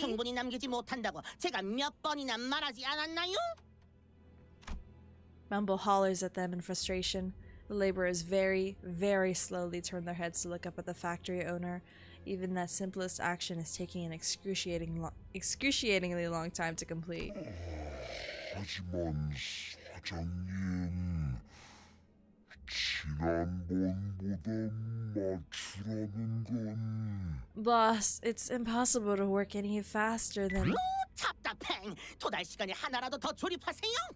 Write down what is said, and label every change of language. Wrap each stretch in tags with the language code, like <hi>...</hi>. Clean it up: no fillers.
<ko>충분히 남기지 못한다고 제가 몇 번이나 말하지 않았나요?</ko> <en>Mumble hollers at them in frustration. The laborers very, very slowly turn their heads to look up at the factory owner. Even that simplest action is taking an excruciatingly long time to complete.</en> <ko>하지만 사장님, 지난번보다 맞추라는 건...</ko> <en>Boss, it's impossible to work any faster than...</en> <ko>답답해. 도달 시간에 하나라도 더 조립하세요.</ko>